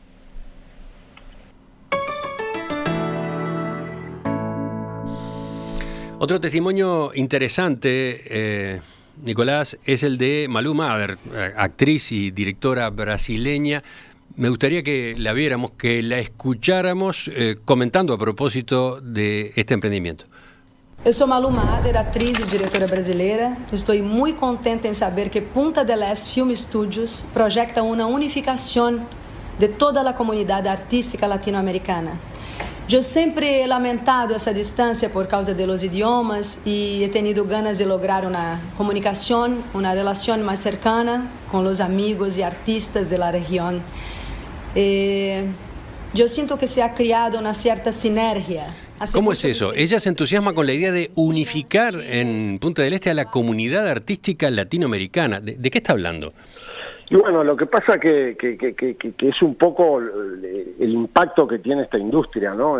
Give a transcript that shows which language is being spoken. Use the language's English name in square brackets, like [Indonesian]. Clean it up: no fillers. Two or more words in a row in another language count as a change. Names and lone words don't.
[Spanish] Otro testimonio interesante, Nicolás, es el de Malú Mader, actriz y directora brasileña. Me gustaría que la viéramos, que la escucháramos comentando a propósito de este emprendimiento. [Portuguese] Eu sou Malú Mader, atriz e diretora brasileira. Estou muito contente em saber que Punta del Este Film Studios projeta uma unificação de toda a comunidade artística latino-americana. Eu sempre [Spanish] he lamentado [Portuguese] essa distância por causa de [Spanish] los idiomas [Portuguese] e [Spanish] he tenido ganas de lograr [Portuguese] uma comunicação, uma relação mais cercana com os amigos e artistas da região. Eu sinto que [Spanish] se ha [Portuguese] criado [Spanish] una cierta sinergia. ¿Cómo es eso? Ella se entusiasma con la idea de unificar en Punta del Este a la comunidad artística latinoamericana. ¿De qué está hablando? Y bueno, lo que pasa que es un poco el impacto que tiene esta industria, ¿no?